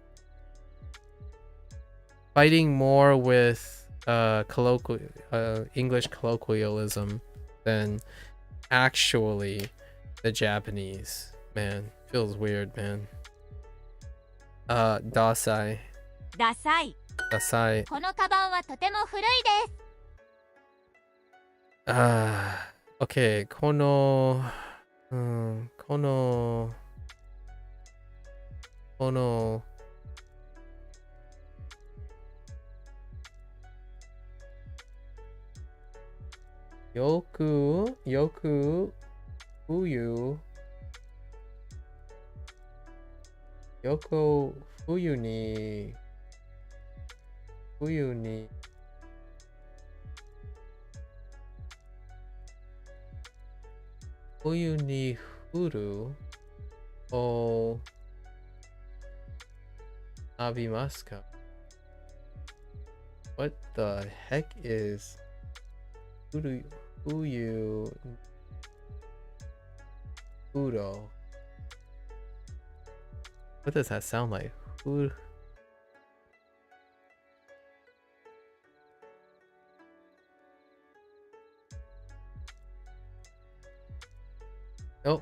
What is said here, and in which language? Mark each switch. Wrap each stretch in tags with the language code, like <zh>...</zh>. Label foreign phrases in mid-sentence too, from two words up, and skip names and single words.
<en>Fighting more with English colloquialism than actually the Japanese. Man, feels weird, man. Dasai.</en> <ja>ダサい。 Dasai. このカバンはとても古いです。 Okay, この、よく, ふゆ、よこ、ふゆに、ふゆにふるをあびますか?</ja> <en>What the heck is</en> <ja>ふゆふろ?</ja> <en>What does that sound like? Nope.</en>